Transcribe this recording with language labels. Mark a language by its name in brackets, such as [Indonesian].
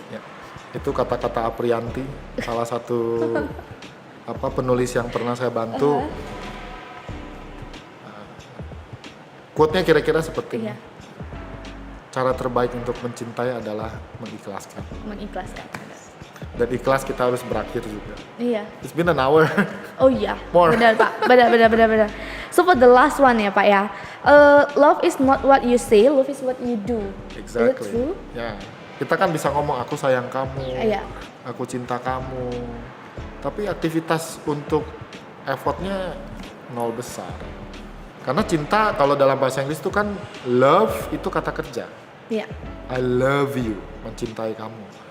[Indonesian] Ya, itu kata-kata Aprianti, salah satu penulis yang pernah saya bantu. Quote-nya kira-kira seperti ini. Iya. Cara terbaik untuk mencintai adalah mengikhlaskan. Mengikhlaskan. Dan ikhlas kita harus berakhir juga. Iya. [English] It's been an hour. [Indonesian] Oh iya, [English] More. [Indonesian] benar Pak, benar. [English] So for the last one [Indonesian] ya Pak ya, [English] love is not what you say, love is what you do. Is it Exactly. true? [Indonesian] Ya, kita kan bisa ngomong aku sayang kamu, Iya. aku cinta kamu, tapi aktivitas untuk effortnya nol besar. Karena cinta kalau dalam bahasa Inggris itu kan love itu kata kerja. Iya. [English] I love you, [Indonesian] mencintai kamu.